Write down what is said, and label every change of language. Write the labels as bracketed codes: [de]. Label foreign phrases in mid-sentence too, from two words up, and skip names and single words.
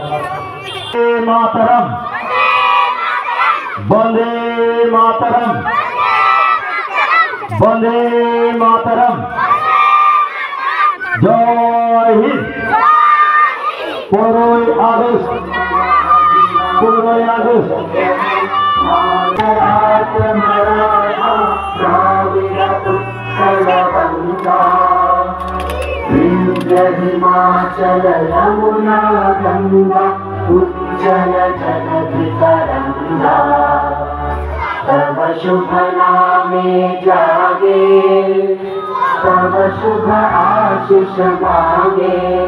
[bn] মাতারাম, বন্দে মাতারাম, বন্দে মাতারাম, জয় হিন্দ। 15ই আগস্ট, 15ই আগস্ট হিমাচল যমুনা গঙ্গা উজ্জ্বল জলধি তরঙ্গা তব শুভ নামে জাগে তব শুভ আশিস মাঙ্গে